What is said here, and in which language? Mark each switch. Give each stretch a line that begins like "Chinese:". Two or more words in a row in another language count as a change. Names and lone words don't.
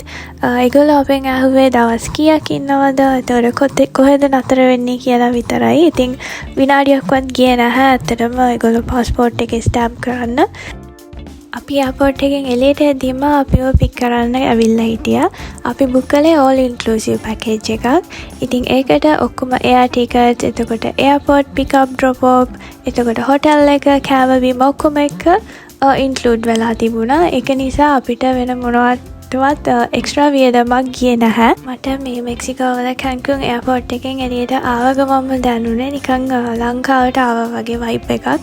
Sinhala: ඒගොල්ලෝ අපෙන් ඇහුවේ දවස් කීයක් ඉන්නවද? එතකොට කොහෙද නතර වෙන්නේ කියලා විතරයි. ඉතින් විනාඩියක්වත් ගියේ නැහැ. ඇත්තටම ඒගොල්ලෝ පාස්පෝර්ට් එකේ ස්ටැම්ප් කරන්න. අපි එයාපෝට් එකෙන් එළියට එද්දීම අපිව පික් කරන්න ඇවිල්ලා හිටියා. අපි බුක් කළේ
English: all inclusive package
Sinhala: එකක්. ඉතින් ඒකට ඔක්කොම
English: air tickets,
Sinhala: එතකොට
English: airport pick up drop off,
Sinhala: එතකොට hotel එක, කෑම බීම ඔක්කොම එක include වෙලා තිබුණා. ඒක නිසා අපිට වෙන මොනවත්වත් එක්ස්ට්‍රා වියදමක් ගියේ නැහැ. මට මේ මෙක්සිකෝ වල කැන්කුන් එයාපෝට් එකෙන් එළියට ආව ගමන්ම දැනුනේ නිකන් ලංකාවට ආවා වගේ වයිබ් එකක්.